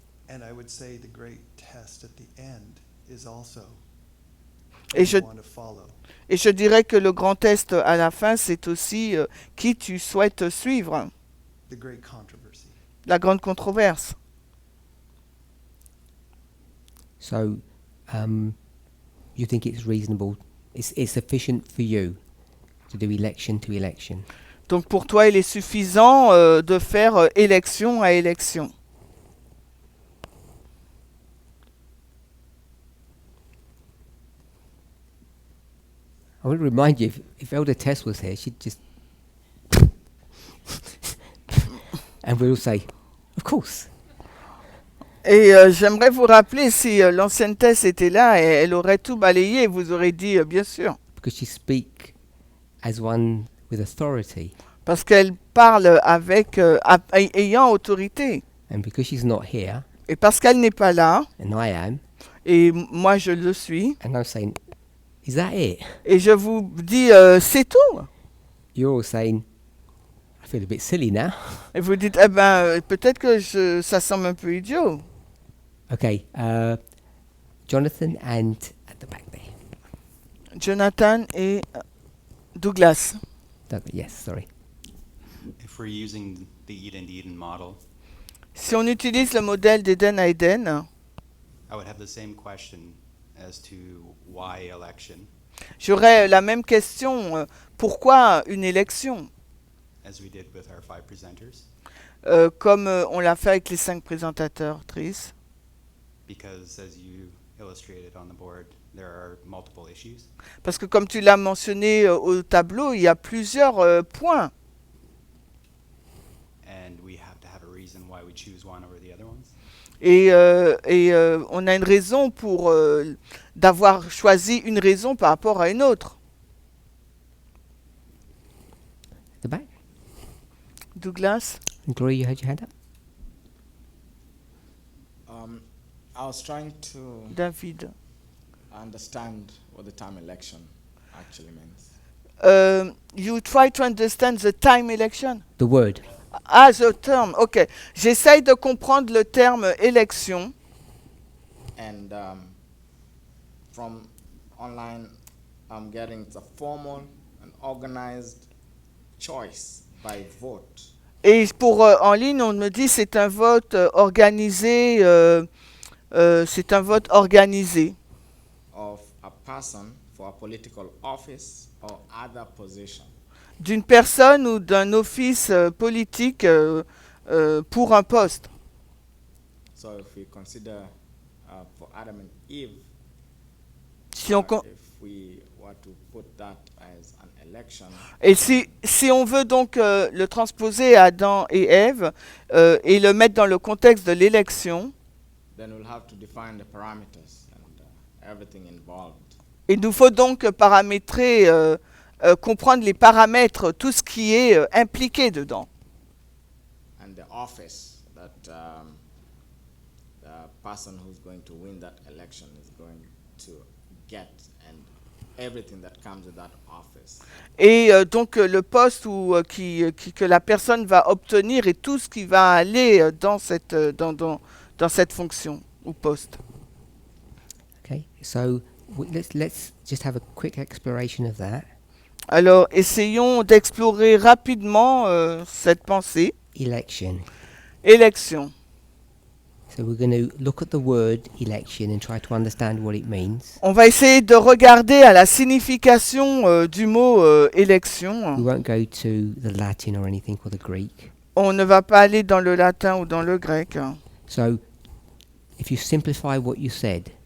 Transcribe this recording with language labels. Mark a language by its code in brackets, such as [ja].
[en] And I would say the great test at the end is also who [fr] Et je, [en] you want to follow. [fr] et je dirais que le grand test à la fin, c'est aussi qui tu souhaites suivre. [en] The great controversy. [fr] La grande controverse. [en] So, you think it's reasonable? It's sufficient for you to do election to election? [fr] Donc pour toi, il est suffisant de faire élection à élection. [en] I would remind you, if Elder Tess was here, she'd just... and we'll all say, of course. [fr] Et j'aimerais vous rappeler, si l'ancienne Tess était là, elle aurait tout balayé et vous aurez dit bien sûr. [en] Because she speak as one with authority. [fr] Parce qu'elle parle avec ayant autorité. [en] And because she's not here, [fr] Et parce qu'elle n'est pas là, [en] and I am, [fr] et moi je le suis, [en] and I'm saying, is that it? [fr] et je vous dis c'est tout. [en] You're all saying, I feel a bit silly now. [fr] Et vous dites, eh ben peut-être que ça semble un peu idiot. [en] Okay, Jonathan and at the back there. [fr] Jonathan et Douglas. [en] Yes, sorry. If we're using the Eden model, [fr] Si on utilise le modèle d'Éden à Éden, [en] I would have the same question as to why election, [fr] j'aurais la même question. Pourquoi une élection? [en] as we did with our 5 presenters, [fr] Comme on l'a fait avec les 5 présentateurs, Trice. [en] because as you illustrated on the board, there are multiple issues. [fr] Parce que comme tu l'as mentionné au tableau, il y a plusieurs points. [en] And we have to have a reason why we choose one over the other ones. [fr] Et on a une raison pour d'avoir choisi une raison par rapport à une autre. [en] The back. Douglas, And Gloria, you had your hand up? I was trying to David. understand what the term election actually means. You try to understand the time election? The word. Ah, the term, ok. [fr] J'essaye de comprendre le terme élection. [en] And from online, I'm getting it's a formal and organized choice by vote [fr] Et pour en ligne, on me dit c'est un vote organisé. C'est un vote organisé [en] of a person for a political office or other position. [fr] d'une personne ou d'un office politique pour un poste. [en] So if we consider for Adam and Eve, [fr] Si on con- [en] if we were to put that as an election, [fr] Et si on veut donc le transposer à Adam et Ève et le mettre dans le contexte de l'élection, [en] then we'll have to define the parameters and everything involved. [fr] il nous faut donc paramétrer, comprendre les paramètres, tout ce qui est impliqué dedans. [en] And the office that the person who's going to win that election is going to get and everything that comes with that office. [fr] Et donc le poste que la personne va obtenir et tout ce qui va aller dans cette fonction ou poste. [en] Okay, so let's just have a quick exploration of that. [fr] Alors essayons d'explorer rapidement cette pensée. [en] Election. [fr] Élection. [en] So we're going to look at the word election and try to understand what it means. [fr] On va essayer de regarder à la signification du mot élection. [en] We won't go to the Latin or anything or the Greek. [fr] On ne va pas aller dans le latin ou dans le grec. [en] So if you simplify what you said,